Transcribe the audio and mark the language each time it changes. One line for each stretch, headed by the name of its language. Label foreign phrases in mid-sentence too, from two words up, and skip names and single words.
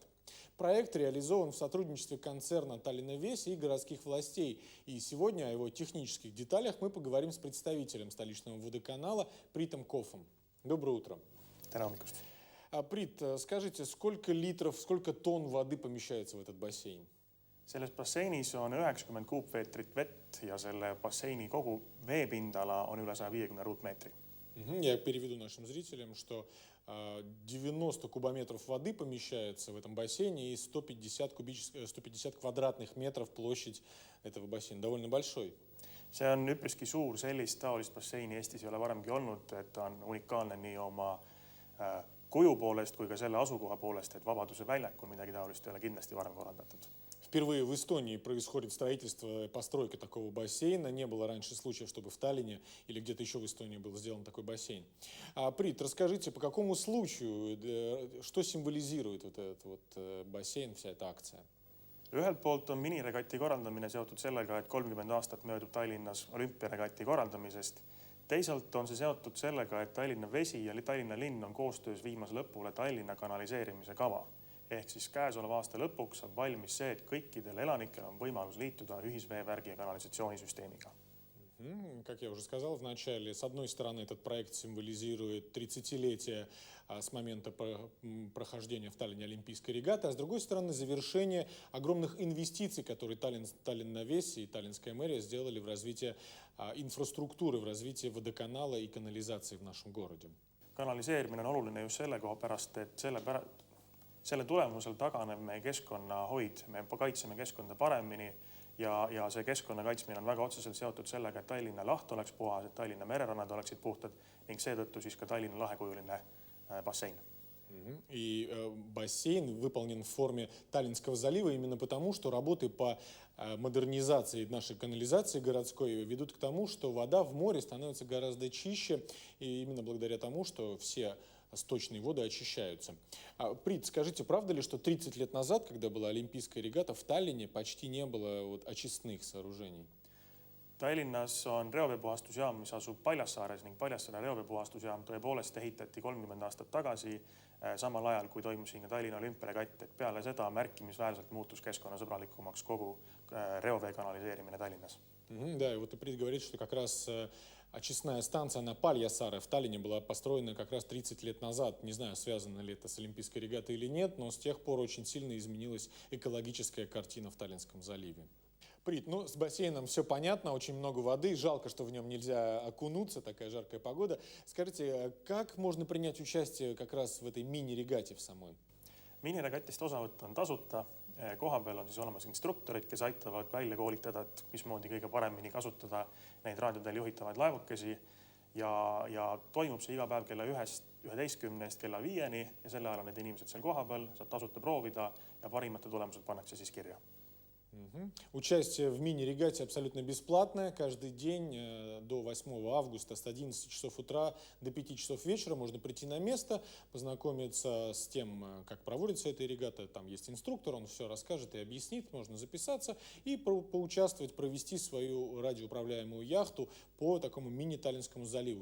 Russian: Проект реализован в сотрудничестве концерна «Таллин Веси» и городских властей. И сегодня о его технических деталях мы поговорим с представителем столичного водоканала Притом Кофом. Доброе утро. Прит, скажите, сколько литров, сколько тонн воды помещается в этот бассейн?
Estonian: Selles basseinis on 90 kuupmeetrit vett ja selle basseini kogu veepindala on üle 150 ruutmeetri.
Russian: Я переведу нашим зрителям, что 90 кубометров воды помещается в этом бассейне и 150 квадратных метров площадь этого бассейна. Довольно большой.
Estonian: See on üpriski suur, sellist taolist basseini Eestis ei ole varemgi olnud, et ta on unikaalne nii oma kuju poolest kui ka selle asukoha poolest, et Vabaduse väljakul midagi taolist ei ole kindlasti varem korraldatud.
Russian: Впервые в Эстонии происходит строительство и постройка такого бассейна. Не было раньше случаев, чтобы в Таллине или где-то еще в Эстонии был сделан такой бассейн. Прит, расскажите, по какому случаю, что символизирует вот этот бассейн, вся эта акция?
Estonian: Ühelt poolt on miniregati korraldamine seotud sellega, et 30 aastat möödub Tallinnas olümpiaregati korraldamisest. Teisalt on see seotud sellega, et Tallinna Vesi ja Tallinna linn on koostöös viimas lõpule Tallinna kanaliseerimise kava. Ehk siis käesoleva aasta lõpuks saab valmis see, et kõikidel elanikel on võimalus liituda ühisveevärgi ja kanalisatsioonisüsteemiga.
Russian: Как я уже сказал в начале, с одной стороны этот проект символизирует 30-летие с момента прохождения в Таллине Олимпийской регаты, а с другой стороны завершение огромных инвестиций, которые Таллин на Веси и Таллинская мэрия сделали в развитие инфраструктуры, в развитие водоканала и канализации в нашем городе.
Estonian: Kanaliseerimine on oluline just selle koha pärast, et selle tulemusel taganeb meie keskkonnahoid, me kaitseme keskkonda paremini ja see keskkonna kaitsmine on väga otseselt seotud sellega, et Tallinna laht oleks puhas, et Tallinna mererannad oleksid puhtad ning seetõttu siis ka Tallinna lahekujuline bassein.
Russian: И бассейн выполнен в форме Таллинского залива именно потому, что работы по модернизации нашей канализации городской ведут к тому, что вода в море становится гораздо чище, и именно благодаря тому, что все сточные воды очищаются. Прит, скажите, правда ли, что 30 лет назад, когда была Олимпийская регата, в Таллине почти не было очистных сооружений?
Estonian: Tallinnas on reoveepuhastusjaam, mis asub Paljassaares ning Paljassaare reoveepuhastusjaam tõepoolest ehitati 30 aastat tagasi, samal ajal kui toimus siin ka Tallinna olümpiaregatt, et peale seda märkimisväärselt muutus keskkonnasõbralikumaks kogu reovee kanaliseerimine Tallinnas.
Russian: Да, и вот Прит говорит, что как раз очистная станция на Пальясаре в Таллине была построена как раз 30 лет назад. Не знаю, связано ли это с Олимпийской регатой или нет, но с тех пор очень сильно изменилась экологическая картина в Таллинском заливе. Прит, с бассейном все понятно, очень много воды, жалко, что в нем нельзя окунуться, такая жаркая погода. Скажите, как можно принять участие как раз в этой мини-регате в самой?
Estonian: Miniregatist osavõtt on tasuta. Koha peal on siis olemas instruktorid, kes aitavad välja koolitada, et mismoodi kõige paremini kasutada neid raadiodel juhitavaid laevukesi ja toimub see iga päev kella 11 kella 5 ja selle ajal on need inimesed seal koha peal, saab tasuta proovida ja parimate tulemused pannakse siis kirja.
Russian: Участие в мини-регате абсолютно бесплатное. Каждый день до 8 августа с 11 часов утра до 5 часов вечера можно прийти на место, познакомиться с тем, как проводится эта регата. Там есть инструктор, он все расскажет и объяснит. Можно записаться и поучаствовать, провести свою радиоуправляемую яхту по такому мини-Таллинскому заливу.